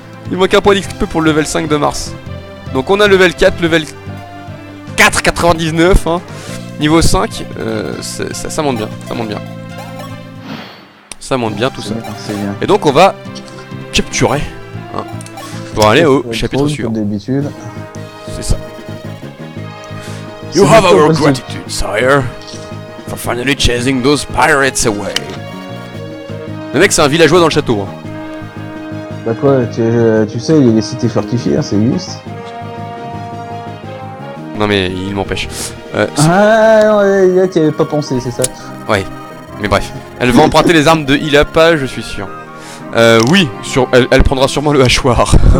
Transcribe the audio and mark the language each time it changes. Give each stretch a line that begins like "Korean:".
French: Il manque un point d'XP pour le level 5 de Mars. Donc on a level 4, level 4,99 hein. Niveau 5, ça monte bien, ça monte bien. Ça monte bien tout ça. Bien. Et donc on va capturer hein, pour aller au chapitre suivant. D'habitude. C'est ça.
English: You have our gratitude, sire, for finally chasing those pirates away.
French: Le mec c'est un villageois dans le château. Hein. Bah quoi, tu sais, il y a des cités fortifiées, hein, c'est juste. Non mais il m'empêche. Ah non, là tu avais pas pensé, c'est ça. Ouais, mais bref. Elle va emprunter les armes de Ilapa, je suis sûr. Oui, elle prendra sûrement le hachoir.